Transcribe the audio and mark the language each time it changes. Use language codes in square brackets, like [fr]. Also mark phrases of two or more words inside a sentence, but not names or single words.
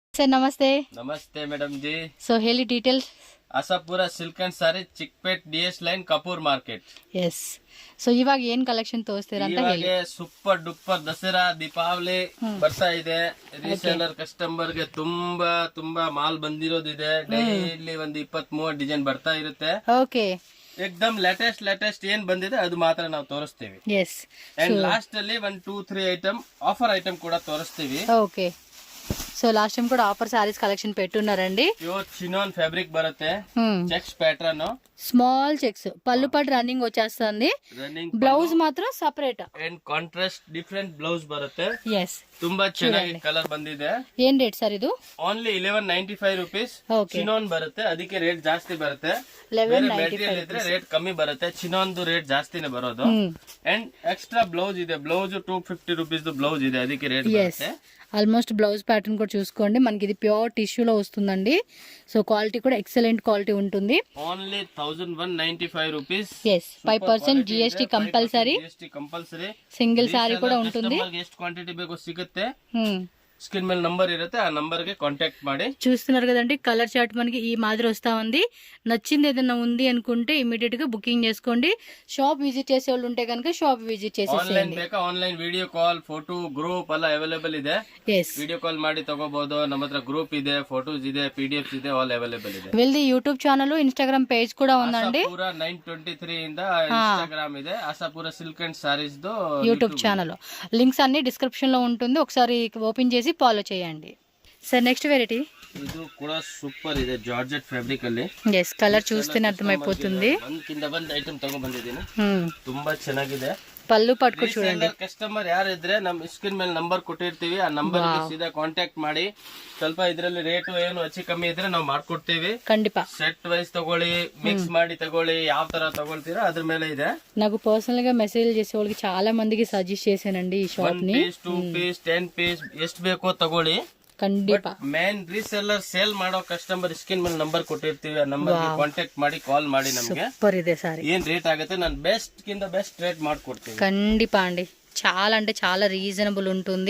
[hi] सर नमस्ते। नमस्ते मैडम जी। [kn] सो ಹೇಳಿ ಡೀಟೇಲ್ಸ್। ಆಸಾಪುರ ಸಿಲ್ಕ್ ಅಂಡ್ ಸಾರಿ ಚಿಕ್ಪೇಟ್ ಡಿಎಸ್ ಲೈನ್ ಕಪೂರ್ ಮಾರ್ಕೆಟ್. [en] yes so [kn] ಇವಾಗ ಏನ್ ಕಲೆಕ್ಷನ್ ತೋರಿಸ್ತೀರಾ ಅಂತ ಹೇಳಿ. ಇವಾಗ [en] super duper [kn] ದಸರಾ ದೀಪಾವಳಿ ಬರ್ತಾ ಇದೆ. [en] reseller customer [kn] ಗೆ ತುಂಬಾ ತುಂಬಾ ಮಾಲ್ ಬಂದಿರೋದಿದೆ. ಡೈಲಿ ಒಂದು 20-30 ಡಿಸೈನ್ ಬರ್ತಾ ಇರುತ್ತೆ. ಓಕೆ, [hi] एकदम लेटेस्ट [kn] ಏನ್ ಬಂದಿದೆ ಅದು ಮಾತ್ರ ನಾವು ತೋರಿಸ್ತೀವಿ. ಎಸ್ [en] and last [kn] ಅಲ್ಲಿ 1-2-3 [en] item offer item [kn] ಕೂಡ ತೋರಿಸ್ತೀವಿ. [te] ఓకే, [en] so last time [te] కూడా [en] offer sarees collection [te] పెట్టున్నారండి. [en] pure chinon fabric [te] బರುತ್ತೆ, [en] checks pattern, small checks, [te] పళ్ళు పట్టు రన్నింగ్ వచ్చేస్తుంది. బ్లౌజ్ మాత్రం సెపరేట్ [en] and contrast different blouse [te] ಬರುತ್ತೆ. ఎస్, [kn] ತುಂಬಾ ಚೆನ್ನಾಗಿ ಕಲರ್ ಬಂದಿದೆ. ಏನ್ ರೇಟ್ ಸರ್ ಇದು? [en] only 1195 rupees. [kn] ಚಿನಾನ್ ಬರುತ್ತೆ, ಅದಕ್ಕೆ ರೇಟ್ ಜಾಸ್ತಿ ಬರುತ್ತೆ. 1195 ಇದ್ರೆ ರೇಟ್ ಕಮ್ಮಿ ಬರುತ್ತೆ. ಚಿನಾನ್ದು ರೇಟ್ ಜಾಸ್ತಿನೇ ಬರೋದು. [en] and extra blouse [kn] ಇದೆ, [en] blouse 250 rupees blouse [kn] ಇದೆ, ಅದಕ್ಕೆ ರೇಟ್ ಬರುತ್ತೆ. [en] almost blouse pattern [te] కూడా చూసుకోండి, మనకి ఇది ప్యూర్ టిష్యూలో వస్తుందండి. [en] so quality [te] కూడా [en] excellent quality [te] ఉంటుంది. [en] only 1195 rupees. [te] ఎస్, [en] 5% GST compulsory. single saree [te] కూడా ఉంటుంది. [kn] ಎಷ್ಟು ಕ್ವಾಂಟಿಟಿ ಬೇಕೋ ಸಿಗುತ್ತೆ. [te] స్క్రీన్ మీద నంబర్ ఇರುತ್ತೆ, ఆ నంబర్ కి కాంటాక్ట్ ಮಾಡಿ. చూస్తున్నారు కదండి, కలర్ చార్ట్ మనకి ఈ మాదిరి వస్తా ఉంది. నచ్చింది ఏదైనా ఉంది అనుకుంటే ఇమీడియట్ గా బుకింగ్ చేసుకోండి. [en] shop visit [te] చేసే వాళ్ళు ఉంటే కనుక [en] shop visit [te] చేసేసేయండి. [kn] ಆನ್ಲೈನ್ ಬೇಕಾ [en] online video call photo group [kn] ಎಲ್ಲ ಅವೈಲೇಬಲ್ ಇದೆ. [en] video call [kn] ಮಾಡಿ ತಗೋಬಹುದು. ನಮ್ಮ ಹತ್ರ ಗ್ರೂಪ್ ಇದೆ, ಫೋಟೋಸ್ ಇದೆ, PDFs ಇದೆ, [en] all available [kn] ಇದೆ. [te] వీళ్ళది [en] YouTube channel, Instagram page [te] కూడా ఉందండి. ఆసాపుర 923 ఇంದ ఇన్స్టాగ్రామ్ ಇದೆ. ఆసాపుర సిల్క్ అండ్ సారీస్ దో [en] YouTube channel links [te] అన్ని డిస్క్రిప్షన్ లో ఉంటుంది, ఒకసారి ఓపెన్ చేసి ఫాలో చేయండి. [en] sir next variety [kn] ಇದು ಕೂಡ ಸೂಪರ್ ಇದೆ, [en] georgette fabric [kn] ಅಲ್ಲಿ. [en] yes, colour [te] చూస్తేనే అర్థమైపోతుంది. [kn] ಕಿಂದ ಬಂದ ಐಟಮ್ ತಗೊಂಡ್ ಬಂದಿದ್ದೀನಿ, ತುಂಬಾ ಚೆನ್ನಾಗಿದೆ. [te] పళ్ళు పట్టుకు చూడండి. [kn] ಕಸ್ಟಮರ್ ಯಾರಿದ್ರೆ ನಮ್ಮ ಸ್ಕ್ರೀನ್ ಮೇಲೆ ನಂಬರ್ ಕೊಟ್ಟಿರ್ತೀವಿ, ಆ ನಂಬರ್ ಸೀದಾ ಕಾಂಟ್ಯಾಕ್ಟ್ ಮಾಡಿ. ಸ್ವಲ್ಪ ಇದ್ರಲ್ಲಿ ರೇಟ್ ಏನು ಹೆಚ್ಚು ಕಮ್ಮಿ ಇದ್ರೆ ನಾವು ಮಾಡ್ಕೊಡ್ತೀವಿ. ಖಂಡಿತ [en] set wise [kn] ತಗೊಳ್ಳಿ, ಮಿಕ್ಸ್ ಮಾಡಿ ತಗೊಳ್ಳಿ, ಯಾವ ತರ ತಗೊಳ್ತೀರಾ ಅದ್ರ ಮೇಲೆ ಇದೆ. [te] నాకు పర్సనల్ గా మెసేజ్ చేసే వాళ్ళకి చాలా మందికి సజెస్ట్ చేశానండి ఈ షాప్ ని. [kn] 1 ಪೀಸ್ 2 ಪೀಸ್ 10 ಪೀಸ್ ಎಷ್ಟು ಬೇಕೋ ತಗೊಳ್ಳಿ. ಖಂಡಿತ [en] main reseller sale [kn] ಮಾಡೋ ಕಸ್ಟಮರ್ ಸ್ಕ್ರೀನ್ ಮೇಲೆ ನಂಬರ್ ಕೊಟ್ಟಿರ್ತೀವಿ, ಆ ನಂಬರ್ ಕಾಂಟ್ಯಾಕ್ಟ್ ಮಾಡಿ ಕಾಲ್ ಮಾಡಿ ನಮಗೆ. [te] సూపర్ ಇದೆ సారీ. [kn] ಏನ್ ರೇಟ್ ಆಗುತ್ತೆ ನಾನು ಬೆಸ್ಟ್ ಕಿಂತ [en] best rate [kn] ಮಾಡ್ಕೊಡ್ತೀನಿ. [te] ఖండిత అండి, చాలా అంటే చాలా రీజనబుల్ ఉంటుంది.